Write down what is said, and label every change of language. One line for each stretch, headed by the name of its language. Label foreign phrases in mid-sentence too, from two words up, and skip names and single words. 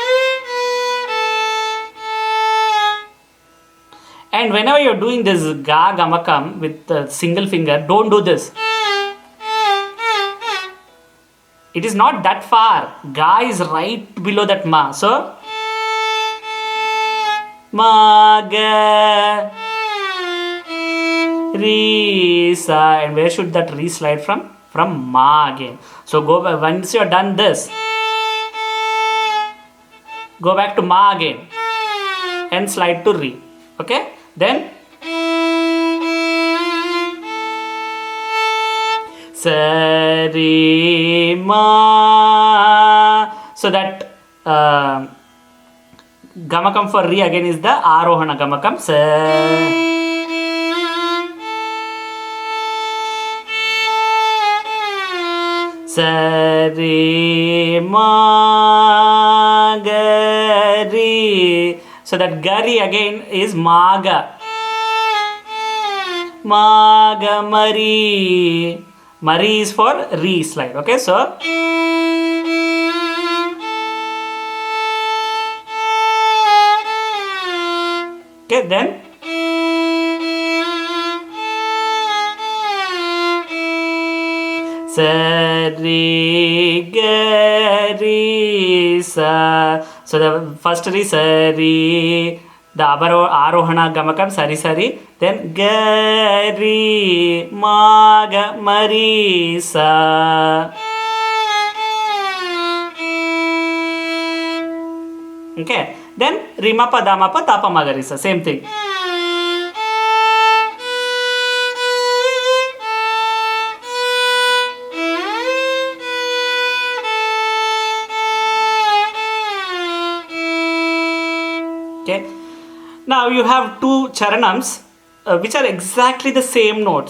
English: And whenever you're doing this ga gamakam with the single finger, don't do this. It is not that far. Ga is right below that ma. So, ma, ga, re, sa. And where should that re slide from? From ma again. So, go back. Once you're done this, go back to ma again and slide to re. Okay? Then sa re ma. So that gamakam for re again is the arohana gamakam. Sa re ma ga re. So that gari again is maga. Maga mari. Mari is for re slide. Okay, so okay, then sa re ga re sa. So the first re sari, the arohana gamakam sari sari, then ga re ma ga mari sa. Okay, then rima pa dama pa tapa magarisa, same thing. Okay. Now you have two charanams which are exactly the same notes.